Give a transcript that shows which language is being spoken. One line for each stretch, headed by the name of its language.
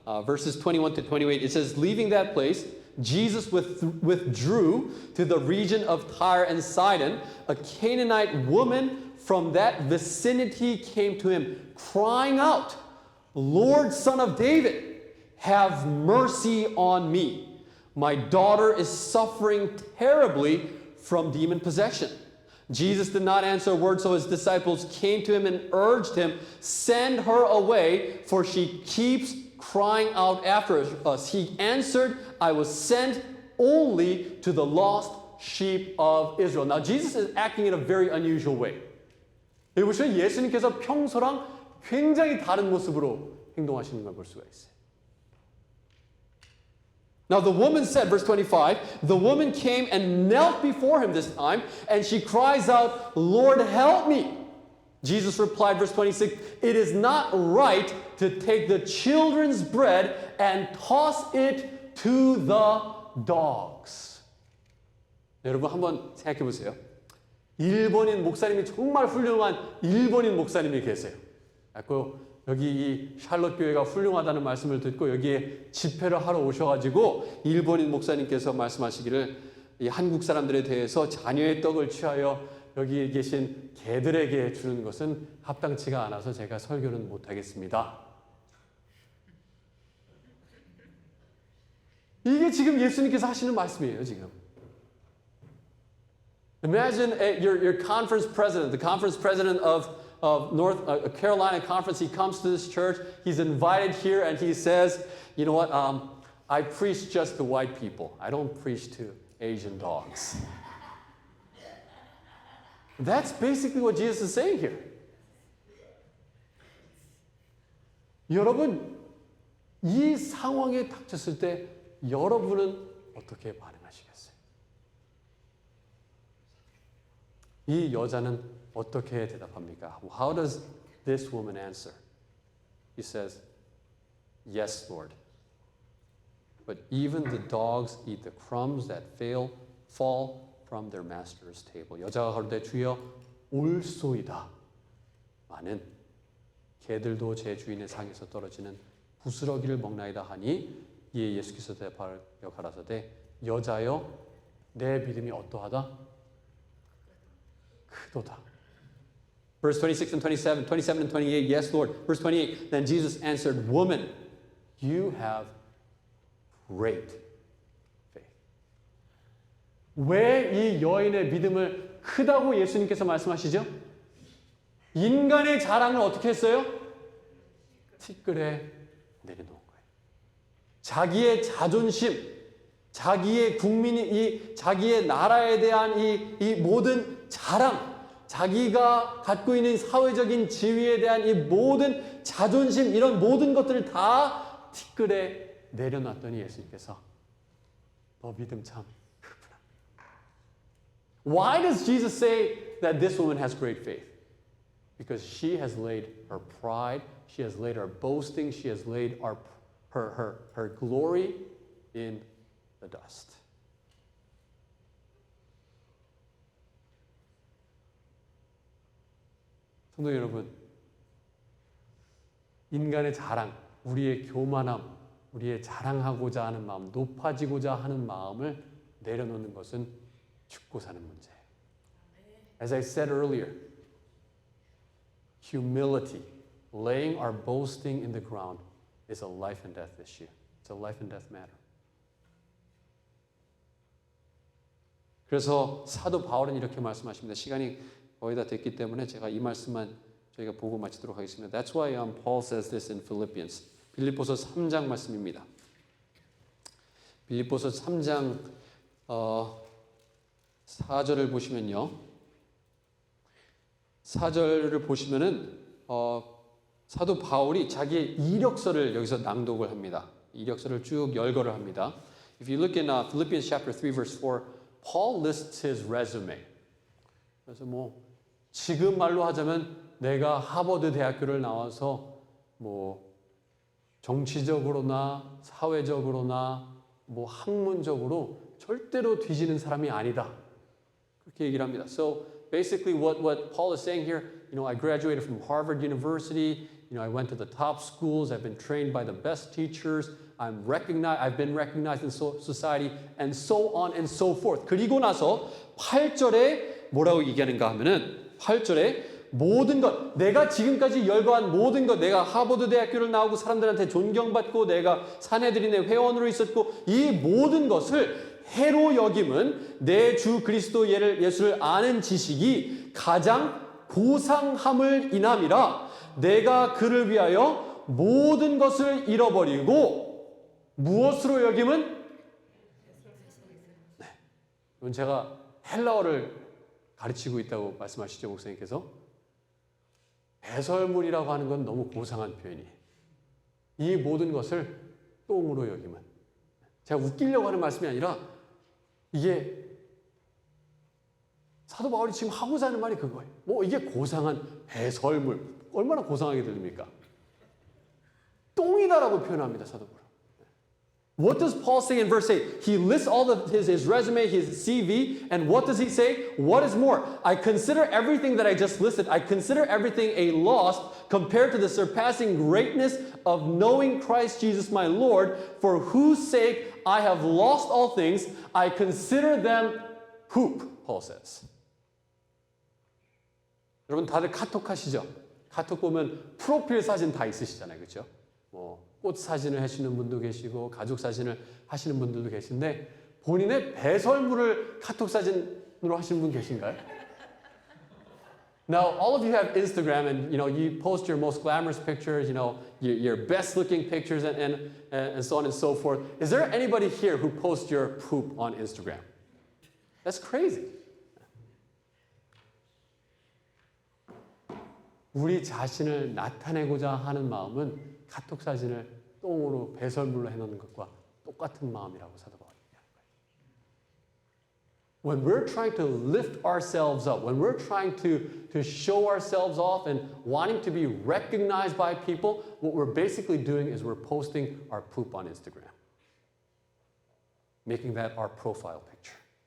English: Verses 21 to 28, it says, Leaving that place, Jesus withdrew to the region of Tyre and Sidon. A Canaanite woman from that vicinity came to him, crying out, Lord, Son of David, have mercy on me. My daughter is suffering terribly from demon possession. Jesus did not answer a word, so his disciples came to him and urged him, Send her away, for she keeps crying out after us. He answered, I was sent only to the lost sheep of Israel. Now, Jesus is acting in a very unusual way.
Korean: 여기 보시면 예수님께서 평소랑 굉장히 다른 모습으로 행동하시는 걸 볼 수가 있어요.
English: Now the woman said, verse 25, the woman came and knelt before him this time, and she cries out, Lord, help me. Jesus replied, verse 26, it is not right to take the children's bread and toss it to the dogs.
Korean: 여러분 한번 생각해 보세요. 일본인 목사님이 정말 훌륭한 일본인 목사님이 계세요. 여기 이 샬롯 교회가 훌륭하다는 말씀을 듣고 여기에 집회를 하러 오셔가지고 일본인 목사님께서 말씀하시기를 이 한국 사람들에 대해서 자녀의 떡을 취하여 여기 계신 개들에게 주는 것은 합당치가 않아서 제가 설교는 못하겠습니다. 이게 지금 예수님께서 하시는 말씀이에요, 지금.
English: Imagine your conference president, the conference president of North Carolina Conference. He comes to this church. He's invited here, and he says, "You know what? I preach just to white people. I don't preach to Asian dogs." That's basically what Jesus is saying here.
Korean: 여러분, 이 상황에 닥쳤을 때 여러분은 어떻게 반응하시겠어요? 이 여자는 어떻게 대답합니까?
English: How does this woman answer? He says, Yes, Lord. But even the dogs eat the crumbs that fall from their master's table.
Korean: 여자가 가로되 주여 옳소이다. 많은 개들도 제 주인의 상에서 떨어지는 부스러기를 먹나이다 하니 이에 예수께서 대답하여 가라사대 여자여 내 믿음이 어떠하다? 크도다.
English: Verse 26 and 27, 27 and 28, yes, Lord. Verse 28, then Jesus answered, Woman, you have great faith.
Korean: 왜 이 여인의 믿음을 크다고 예수님께서 말씀하시죠? 인간의 자랑을 어떻게 했어요? 티끌에 내려놓은 거예요. 자기의 자존심, 자기의 국민이, 자기의 나라에 대한 이 모든 자랑, 자기가 갖고 있는 사회적인 지위에 대한 이 모든 자존심, 이런 모든 것들을 다 티끌에 내려놨더니 예수님께서 너 믿음 참 크구나.
English: Why does Jesus say that this woman has great faith? Because she has laid her pride, she has laid her boasting, she has laid her glory in the dust.
Korean: 성도 여러분, 인간의 자랑, 우리의 교만함, 우리의 자랑하고자 하는 마음, 높아지고자 하는 마음을 내려놓는 것은 죽고 사는 문제예요.
English: As I said earlier, humility, laying our boasting in the ground is a life and death issue. It's a life and death matter.
Korean: 그래서 사도 바울은 이렇게 말씀하십니다. 시간이 거의 다 됐기 때문에 제가 이 말씀만 저희가 보고 마치도록 하겠습니다.
English: That's why Paul says this in Philippians.
Korean: 빌립보서 3장 말씀입니다. 빌립보서 3장 4절을 보시면요. 4절을 보시면은 사도 바울이 자기의 이력서를 여기서 낭독을 합니다. 이력서를 쭉 열거를 합니다.
English: If you look in Philippians chapter 3 verse 4, Paul lists his resume.
Korean: 그래서 지금 말로 하자면 내가 하버드 대학교를 나와서 정치적으로나 사회적으로나 학문적으로 절대로 뒤지는 사람이 아니다. 그렇게 얘기를 합니다.
English: So basically what Paul is saying here, I graduated from Harvard University. I went to the top schools. I've been trained by the best teachers. I've been recognized in society, and so on and so forth.
Korean: 그리고 나서 8절에 뭐라고 얘기하는가 하면은 8절에 모든 것, 내가 지금까지 열거한 모든 것, 내가 하버드 대학교를 나오고 사람들한테 존경받고 내가 사내들인의 회원으로 있었고 이 모든 것을 해로 여김은 내 주 그리스도 예수를 아는 지식이 가장 고상함을 인함이라. 내가 그를 위하여 모든 것을 잃어버리고 무엇으로 여김은? 네. 이건 제가 헬라어를 가르치고 있다고 말씀하시죠, 목사님께서. 배설물이라고 하는 건 너무 고상한 표현이에요. 이 모든 것을 똥으로 여김은. 제가 웃기려고 하는 말씀이 아니라 이게 사도 바울이 지금 하고자 하는 말이 그거예요. 이게 고상한 배설물. 얼마나 고상하게 들립니까? 똥이다라고 표현합니다, 사도 바울.
English: What does Paul say in verse 8? He lists all of his resume, his CV, and what does he say? What is more? I consider everything that I just listed, I consider everything a loss compared to the surpassing greatness of knowing Christ Jesus my Lord, for whose sake I have lost all things, I consider them poop, Paul says.
Korean: 여러분 다들 카톡 하시죠? 카톡 보면 프로필 사진 다 있으시잖아요. 그렇죠? 꽃 사진을 하시는 분도 계시고 가족 사진을 하시는 분들도 계신데 본인의 배설물을 카톡 사진으로 하시는 분 계신가요?
English: Now, all of you have Instagram and you post your most glamorous pictures, your best looking pictures and so on and so forth. Is there anybody here who posts your poop on Instagram? That's crazy.
Korean: 우리 자신을 나타내고자 하는 마음은 카톡 사진을 똥으로 배설물로 해놓는 것과 똑같은 마음이라고 사도 바울이 얘기하는 거예요.
English: When we're trying to lift ourselves up, when we're trying to show ourselves off and wanting to be recognized by people, what we're basically doing is we're posting our poop on Instagram, making that our profile picture.